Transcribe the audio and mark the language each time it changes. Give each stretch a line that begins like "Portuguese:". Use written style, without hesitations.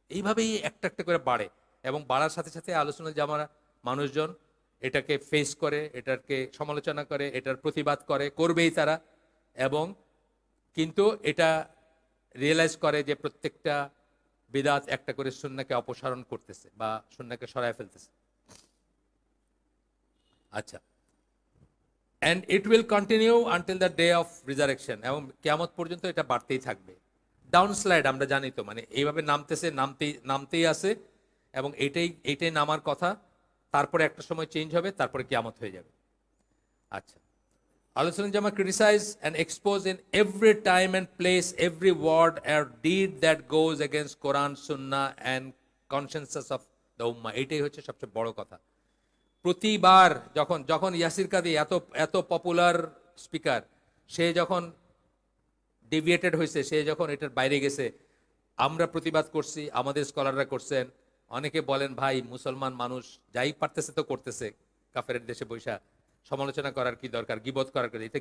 Bangla: এইভাবেই একটা একটা করে বাড়ে, এবং বাড়ার সাথে সাথে আলোচনা জামার মানুষজন এটাকে ফেস করে, এটাকে সমালোচনা করে, এটার প্রতিবাদ করবেই তারা। এবং কিন্তু এটা রিয়েলাইজ করে যে প্রত্যেকটা বিদাত একটা করে সুন্নাহকে অপসারণ করতেছে বা সুন্নাহকে সরায় ফেলতেছে।
English: আচ্ছা, and it will continue until the day of resurrection,
Bangla: এবং কিয়ামত পর্যন্ত এটা বাড়তেই থাকবে। ডাউন স্লাইড আমরা জানি তো, মানে এইভাবে নামতেই আছে, এবং এইটাই নামার কথা। তারপরে একটা সময় চেঞ্জ হবে, তারপরে কিয়ামত হয়ে যাবে।
English: আচ্ছা, Ahle Sunnat Jamaat criticize and expose in every time and place every word or deed that goes against Quran, Sunnah and consensus of the Ummah.
Bangla: এটাই হচ্ছে সবচেয়ে বড় কথা। প্রতিবার যখন ইয়াসির কাদি এত পপুলার স্পিকার, সে যখন ডেভিয়েটেড হয়েছে, সে যখন এটার বাইরে গেছে, আমরা প্রতিবাদ করছি, আমাদের স্কলাররা করছেন। অনেকে বলেন ভাই মুসলমান মানুষ যাই পারতেছে তো করতেছে, কাফেরের দেশে বৈশা সমালোচনা করার কি দরকার, গিবত করার কি?